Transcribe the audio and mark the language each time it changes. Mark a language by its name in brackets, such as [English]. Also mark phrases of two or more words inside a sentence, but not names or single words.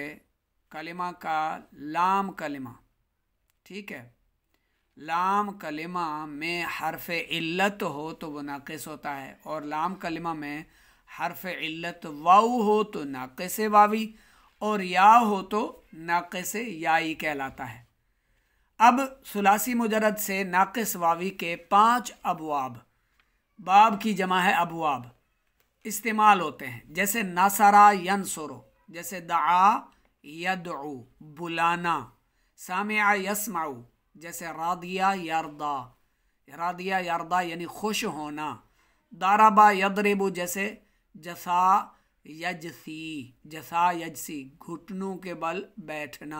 [Hindi] कलिमा का लाम कलिमा, ठीक है, लाम कलिमा में हर्फ इल्लत हो तो वो नाक़िस होता है, और लाम कलिमा में हर्फ इल्लत वाऊ हो तो नाक़िस वावी, और या हो तो नाक़िस याई कहलाता है। अब सुलासी मुजरद से नाक़िस वावी के 5 अबवाब, बाब की जमा है अबवाब, इस्तेमाल होते हैं। जैसे [Arabic] نصر ينصر, [Hindi] जैसे [Arabic] دعا يدعو [Hindi] बुलाना, [Arabic] سمع يسمع, [Hindi] जैसे [Arabic] رضي يرضى، رضي يرضى [Hindi] यानी खुश होना। [Arabic] ضرب يضرب, [Hindi] जैसे [Arabic] جثا يجثي، جثا يجثي [Hindi] घुटनों के बल बैठना।